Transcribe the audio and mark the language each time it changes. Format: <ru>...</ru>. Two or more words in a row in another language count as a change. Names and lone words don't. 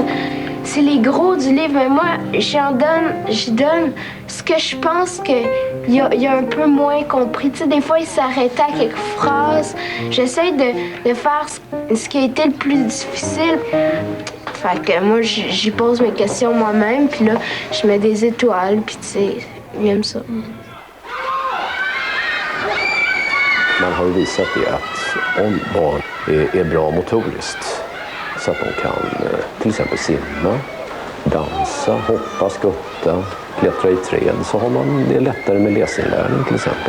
<fr>C'est les gros du livre, mais moi, je donne ce que je pense qu'il y a un peu moins compris. Tu sais, des fois, il s'arrêtait à quelques phrases. J'essaie de faire ce qui a été le plus difficile. Fait que moi, j'y pose mes questions moi-même, puis là, je mets des étoiles, puis tu sais, j'aime ça.</fr> <sv>Man har ju visat det att om barn är bra motoriskt. Så att de kan till exempel simma, dansa, hoppa, skutta, klättra i träd, så har man det lättare med läsinlärning till exempel.</sv>